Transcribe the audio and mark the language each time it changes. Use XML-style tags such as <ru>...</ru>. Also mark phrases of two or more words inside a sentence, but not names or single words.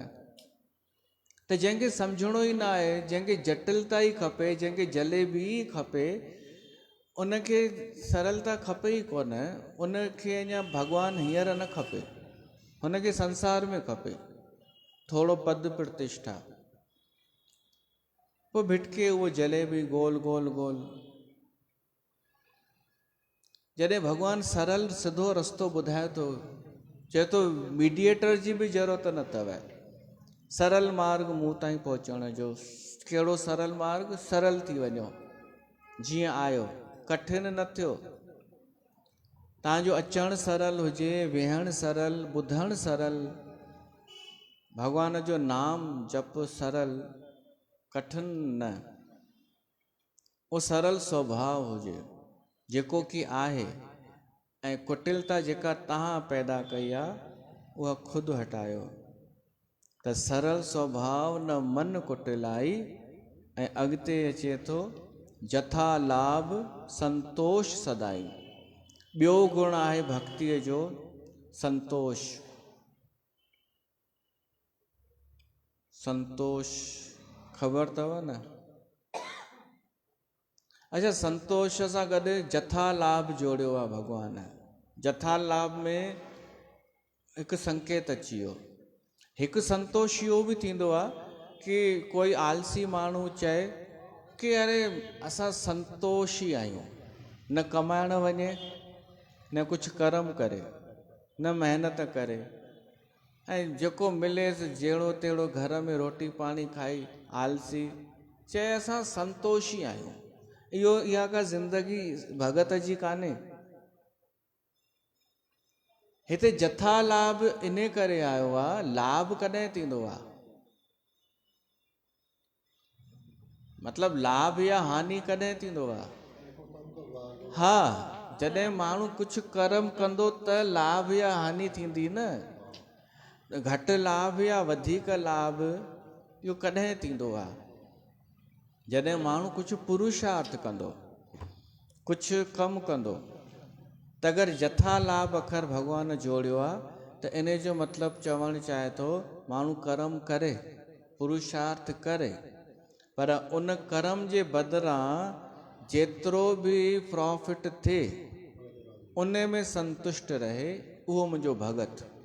<sd>त जंहिंखे सम्झणो ई न आहे, जंहिंखे जटिलता ई खपे, जंहिंखे जलेबी ई खपे, उनखे सरलता खपे ई कोन। उनखे अञा भॻवानु हींअर न खपे, हुनखे संसार में खपे थोरो पद प्रतिष्ठा। पोइ भिटके उहो जलेबी गोल गोल गोल। जॾहिं भॻवानु सरल सिधो रस्तो ॿुधाए थो, चए थो मीडिएटर जी बि ज़रूरत न अथव, सरल मार्ग मूं ताईं पहुचण जो। कहिड़ो सरल मार्ग? सरल थी वञो जीअं आयो, कठिन न थियो। तव्हांजो अचणु सरल हुजे, वेहणु सरल, ॿुधणु सरल, भॻवान जो नाम जप सरल, कठिन न। उहो सरल स्वभाव हुजे जेको की आहे, ऐं कुटिलता जेका तव्हां पैदा कई आहे उहा खुदि हटायो।</sd> <awa>त सरल स्वभाव न मन कुटिलाई,</awa> <sd>ऐं अॻिते अचे थो</sd> <awa>जथा लाभ संतोष सदाई।</awa> <sd>ॿियो गुण आहे भक्तिअ जो संतोष। संतोष ख़बर अथव न? अच्छा, संतोष सां गॾु जथा लाभ जोड़ियो आहे भॻवान। जथा लाभ में हिकु संकेत अची वियो। हिकु संतोष इहो बि थींदो आहे कि कोई आलसी माण्हू चए कि अरे असां संतोषी आहियूं, न कमाइण वञे, न कुझु कर्म करे, न महिनत करे, ऐं जेको मिलेसि जहिड़ो तहिड़ो घर में रोटी पाणी खाई, आलसी चए असां संतोषी आहियूं। इहा का ज़िंदगी भगत जी कान्हे। हिते जथा लाभ इन करे आयो आहे, लाभ कॾहिं थींदो आहे, मतलब लाभ या हानि कॾहिं थींदो आहे? हा, जॾहिं माण्हू कुछ कर्म कंदो त लाभ या हानि थींदी न। घटि लाभ या वधीक लाभ इहो कॾहिं थींदो आहे? जॾहिं माण्हू कुछ पुरुषार्थ कंदो, कुछ कमु कंदो। त अगरि जथा लाभ अखर भॻवान जोड़ियो आहे त इन जो मतिलबु चवणु चाहे थो माण्हू कर्म करे, पुरुषार्थ करे, पर उन कर्म जे बदिरां जेतिरो बि प्रॉफिट थिए उन में संतुष्ट रहे, उहो मुंहिंजो भगत।</sd>